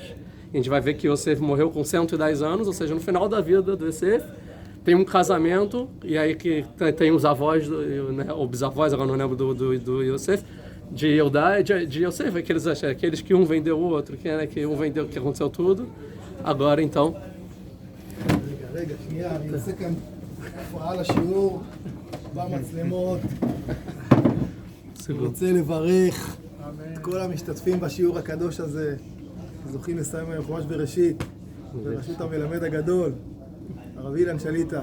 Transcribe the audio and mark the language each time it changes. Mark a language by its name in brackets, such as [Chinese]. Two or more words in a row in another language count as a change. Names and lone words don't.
[Portuguese] A gente vai ver que Yosef morreu com 110 anos, ou seja, no final da vida do Yosef, tem um casamento, e aí que tem os avós, ou bisavós, agora não lembro do Yosef, de Eudá e de Yosef, aqueles que um vendeu o outro, que um vendeu, que aconteceu tudo. Agora, então... [Hebrew] רגע, שנייה, אני עושה כאן הפרעה לשיעור במצלמות. אני רוצה לברך את כל המשתתפים בשיעור הקדוש הזה, זוכים לסיים היום חומש בראשית, בראשות המלמד הגדול, הרב אילן שליטה.